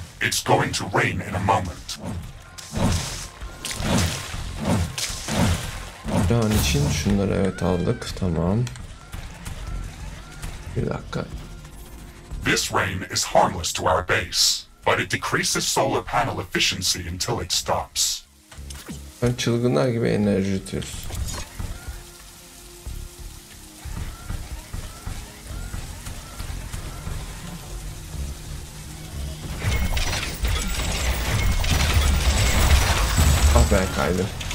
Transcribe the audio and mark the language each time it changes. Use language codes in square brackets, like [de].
[en] It's going to rain in a moment. [tr] Şu an için şunları evet aldık. Tamam. Bir dakika. [en] This rain is harmless to our base, but it decreases solar panel efficiency until it stops. [tr] Ben çılgınlar gibi enerji üretiyoruz. Ben kaydım.